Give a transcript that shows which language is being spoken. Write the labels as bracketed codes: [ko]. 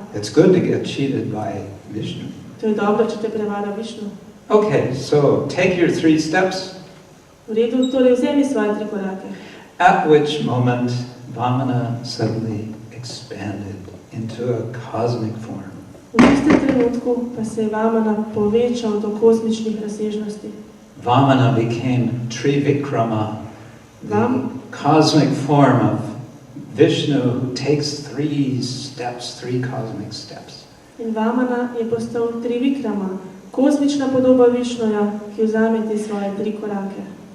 [en] It's good to get cheated by Vishnu. [sl] To je dobro, če te prevara Višnu. [en] Okay, so take your 3 steps. [sl] V redu, torej vzemi svoje 3 korake. [en] At which moment Vamana suddenly expanded into a cosmic form. [sl] V istem trenutku pa se je Vamana povečal do kozmičnih razsežnosti. [en] Vamana became Trivikrama, the cosmic form of Vishnu who takes 3 steps, 3 cosmic steps. [sl] In Vamana je postal Trivikrama, kozmična podoba Višnuja, ki vzame te svoje 3 korake.